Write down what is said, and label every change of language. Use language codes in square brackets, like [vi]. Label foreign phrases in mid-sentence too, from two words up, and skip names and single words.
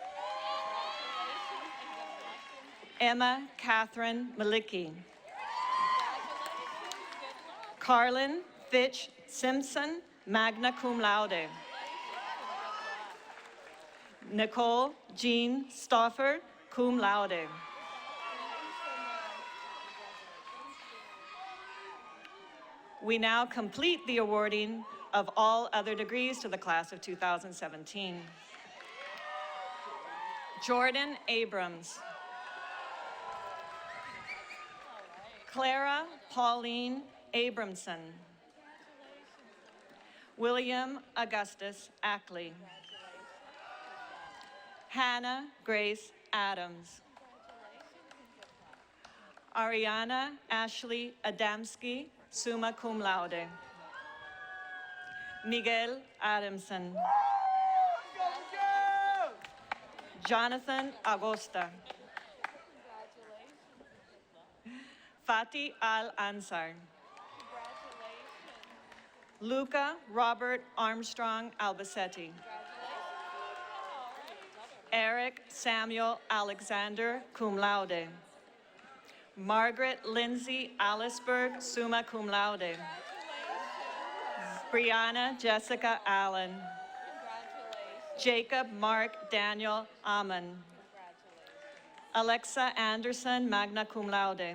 [en] Emma Catherine Malicki. Carlin Fitch Simpson, [la] magna cum laude. [en] Nicole Jean Stauffer, [la] cum laude. [en] We now complete the awarding of all other degrees to the class of 2017. Jordan Abrams. Clara Pauline Abramson. William Augustus Ackley. Hannah Grace Adams. Ariana Ashley Adamski, [la] summa cum laude. [en] Miguel Adamson. Jonathan Agosta. Fatih Al-Ansar. Luca Robert Armstrong Albacetti. Eric Samuel Alexander, [la] cum laude. [en] Margaret Lindsay Allisberg, [la] summa cum laude. [en] Brianna Jessica Allen. Jacob Mark Daniel Amon. Alexa Anderson, [la] magna cum laude.